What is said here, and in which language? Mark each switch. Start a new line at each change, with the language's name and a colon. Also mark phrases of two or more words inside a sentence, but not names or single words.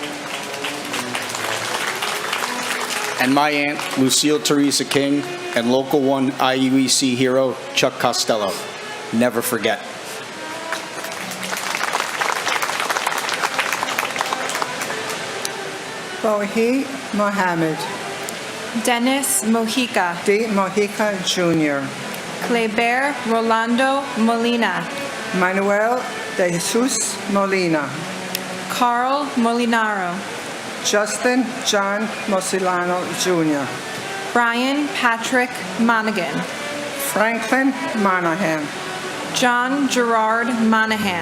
English: and my aunt, Lucille Teresa King, and Local 1 IUEC hero, Chuck Costello. Never forget. Bohi Mohammed. Dennis Mojica. D. Mojica Jr. Kleber Rolando Molina. Manuel de Jesus Molina. Carl Molinaro. Justin John Mosilano Jr. Brian Patrick Monaghan. Franklin Monahan. John Gerard Monahan.